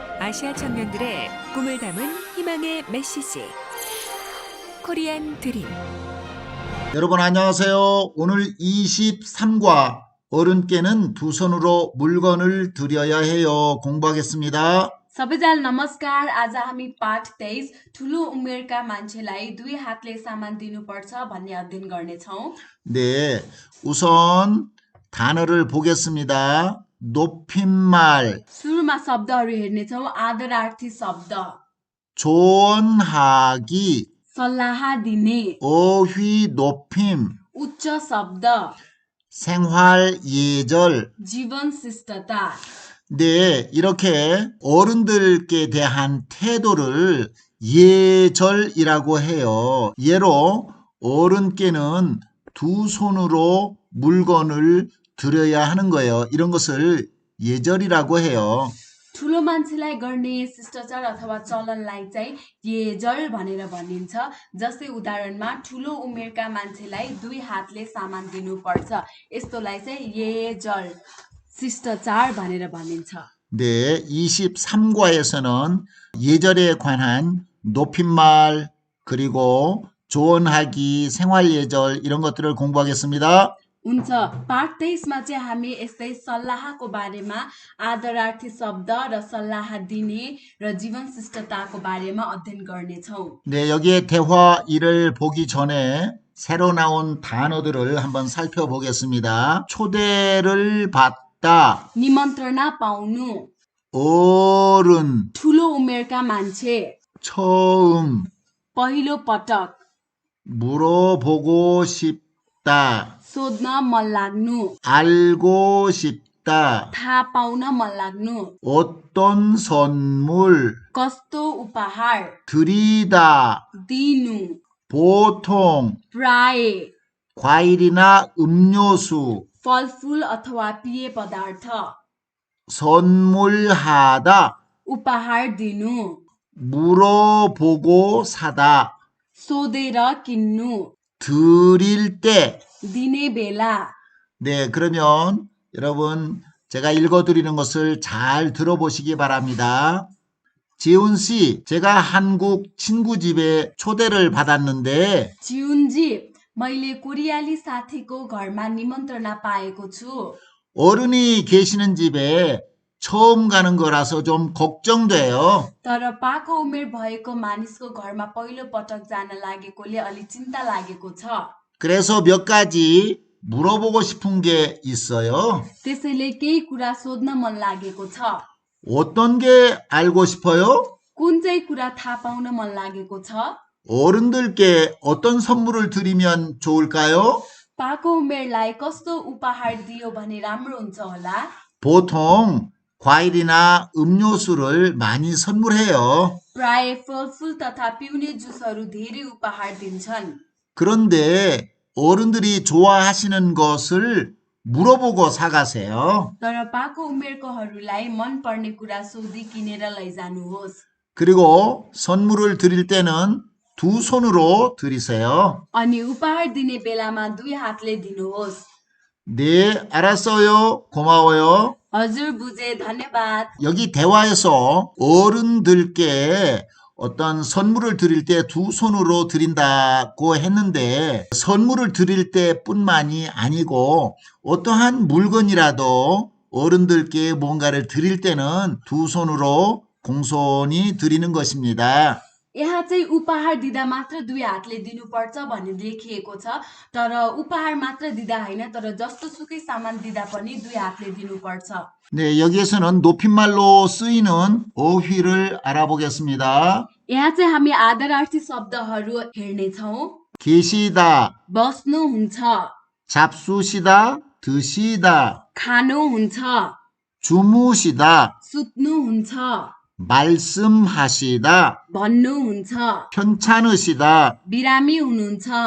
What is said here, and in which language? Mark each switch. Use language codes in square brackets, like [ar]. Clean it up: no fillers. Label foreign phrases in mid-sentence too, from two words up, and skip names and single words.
[ko] 아시아 청년들의 꿈을 담은 희망의 메시지 코리안 드림. 여러분 안녕하세요. 오늘 23과 어른께는 두 손으로 물건을 드려야 해요. 공부하겠습니다. [ne] सबैजना नमस्कार। आज हामी पाठ 23 ठुलो उमेरका मान्छेलाई दुई हातले सामान दिनुपर्छ भन्ने अध्ययन गर्नेछौँ। [ko] 네, उ선 단어를 보겠습니다. 높임말, [ne] सुरुमा शब्दहरू हेर्नेछौँ। आदरार्थी शब्द [ko] 조언하기, [ne] सल्लाह दिने, [ko] 어휘 높임, [ne] उच्च शब्द [ko] 생활 예절. [ne] जीवन शिष्टता। [ko] 네, 이렇게 어른들께 대한 태도를 예절이라고 해요. 예로 어른께는 두 손으로 물건을 드려야 하는 거예요. 이런 것을 예절이라고 해요. [ne] ठुलो मान्छेलाई गर्ने शिष्टाचार अथवा चलनलाई चाहिँ येजल भनेर भनिन्छ। जस्तै उदाहरणमा ठुलो उमेरका मान्छेलाई दुई हातले सामान दिनुपर्छ, यस्तोलाई चाहिँ येजल शिष्टाचार भनेर भनिन्छ। [ko] 네, 23과에서는 예절에 관한 높임말 그리고 조언하기, 생활 예절 이런 것들을 공부하겠습니다. [ne] हुन्छ। पाठ 23 मा चाहिँ हामी यस्तै सल्लाहको बारेमा, आदरार्थी शब्द र सल्लाह दिने र जीवन शिष्टताको बारेमा अध्ययन गर्नेछौँ। [ko] 네, 여기에 대화 1을 보기 전에 새로 나온 단어들을 한번 살펴보겠습니다. 초대를 받다, [ne] निमन्त्रणा पाउनु, [ko] 어른, [ne] ठुलो उमेरका मान्छे, [ko] 처음, [ne] पहिलो पटक, [ko] 물어보고 싶다, [ne] सोध्न मन लाग्नु, [ko] 알고 싶다, [ne] थाहा पाउन मन लाग्नु, [ko] 어떤 선물, [ne] कस्तो उपहार [ko] 드리다, [ne] दिनु, [ko] 보통, [ne] प्राय [ko] 과일이나 음료수, [ne] फलफुल अथवा पेय पदार्थ, [ko] 선물하다, [ne] उपहार दिनु, [ko] 물어보고 사다, [ne] सोधेर किन्नु, [ko] 드릴 때. [ne] दिने बेला। [ko] 네, 그러면 여러분 제가 읽어드리는 것을 잘 들어보시기 바랍니다. 지훈 씨, 제가 한국 친구 집에 초대를 받았는데 [ne] जिउनजी, मैले कोरियाली साथीको घरमा निमन्त्रणा पाएको छु। [ko] 어른이 계시는 집에 처음 가는 거라서 좀 걱정돼요. [ne] तर पाको उमेर भएको मानिसको घरमा पहिलो पटक जान लागेकोले अलि चिन्ता लागेको छ। [ko] 그래서 몇 가지 물어보고 싶은 게 있어요. [ne] त्यसैले केही कुरा सोध्न मन लागेको छ। [ko] 어떤 게 알고 싶어요? [ne] कुन चाहिँ कुरा थाहा पाउन मन लागेको छ? [ko] 어른들께 어떤 선물을 드리면 좋을까요? [ne] पाको उमेरलाई कस्तो उपहार दियो भने राम्रो हुन्छ होला? [ko] 보통 과일이나 음료수를 많이 선물해요. [ne] प्राय फलफुल तथा पिउने जुसहरू धेरै उपहार दिन्छन्। [ko] 그런데 어른들이 좋아하시는 것을 물어보고 사가세요. [ne] तर पाको उमेरकोहरूलाई मन पर्ने कुरा सोधी किनेर लैजानुहोस्। [ko] 그리고 선물을 드릴 때는 두 손으로 드리세요. [ne] अनि उपहार दिने बेलामा दुई हातले दिनुहोस्। [ko] 네, 알았어요. 고마워요. [ne] हजुर बुझे, धन्यवाद। [ko] 여기 대화에서 어른들께 어떤 선물을 드릴 때 두 손으로 드린다고 했는데 선물을 드릴 때뿐만이 아니고 어떠한 물건이라도 어른들께 뭔가를 드릴 때는 두 손으로 공손히 드리는 것입니다. [ne] यहाँ चाहिँ उपहार दिँदा मात्र दुई हातले दिनुपर्छ भन्ने लेखिएको छ। तर उपहार मात्र दिँदा होइन, तर जस्तो सुकै सामान दिँदा पनि दुई हातले दिनुपर्छ। [ko] 네, 여기에서는 높임말로 쓰이는 어휘를 알아보겠습니다. [ne] यहाँ चाहिँ हामी आदरार्थी शब्दहरू हेर्नेछौँ। [ko] 계시다, [ne] बस्नुहुन्छ, [ko] 잡수시다, 드시다, [ne] खानुहुन्छ, [ko] 주무시다, [ne] सुत्नुहुन्छ, [ko] 말씀하시다, [ne] भन्नुहुन्छ, [ko] 편찮으시다, [ne] बिरामी हुनुहुन्छ,